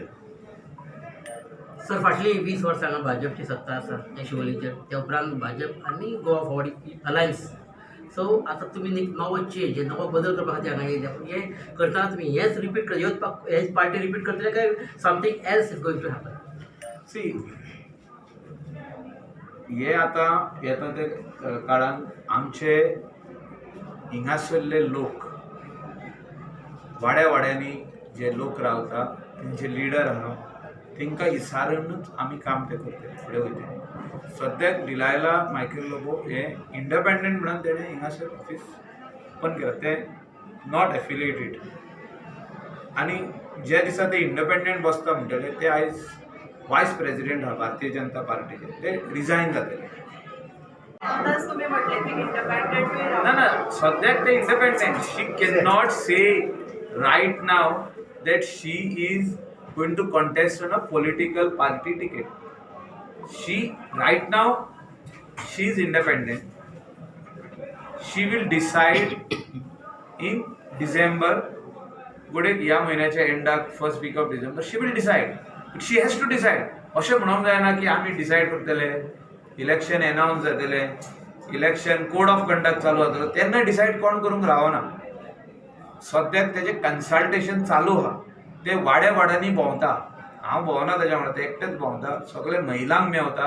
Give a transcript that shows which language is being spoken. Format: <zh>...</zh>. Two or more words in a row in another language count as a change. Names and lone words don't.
<kok>सर, फाटली 20 वर्सां हांगा भाजपची सत्ता आसा त्या शिवोलेचेर. ते उपरांत भाजप आनी गोवा फॉरवर्ड अलायन्स. सो आतां तुमी नवो चेंज, नवो बदल करपा खातीर हांगा येयल्या. पूण हें करतना तुमी हेच रिपीट हेच पार्टी रिपीट करतले काय</kok> <en>something else is going to happen?</en> <kok>सी, हे आतां येता ते काळान आमचे हिंगासरले लोक वाड्या वाड्यांनी जे लोक रावता, तेंचे लिडर आहा, तांकां इसारूनच आमी काम ते करतले, फुडें वयतले. सद्याक डिलायला मायकल लोबो हे इंडिपेंडंट म्हणून तेणें हिंगासर ऑफिस ओपन केलां.</kok> <en>तें not affiliated.</en> <kok>आनी जे दिसा ते इंडिपेंडंट बसता म्हणटले ते आयज</kok> <en>vice president</en> <kok>आहा भारतीय जनता पार्टीचे, ते रिजायन जातले. ना ना, सद्याक ते इंडिपेंडंट.</kok> <en>she cannot say right now that she is going to contest on a political party ticket. Right now she is independent. She will decide in December,</en> <kok>गुडे ह्या महिन्याच्या एंडाक</kok> <en>first week of December she will decide. But she has to decide.</en> <kok>अशें म्हणूंक जायना की आमी डिसायड करतले,</kok> <en>election announce</en> <kok>जातले,</kok> <en>election code of conduct</en> <kok>चालू जातलो, तेन्ना डिसायड कोण करूंक रावना. सद्याक तेजें कन्सल्टेशन चालू आहा. ते वाड्या वाड्यांनी भोंवता. हांव भोंवना तेज्या वांगडा, ते एकटेच भोंवता, सगळे महिलांक मेवता.</kok>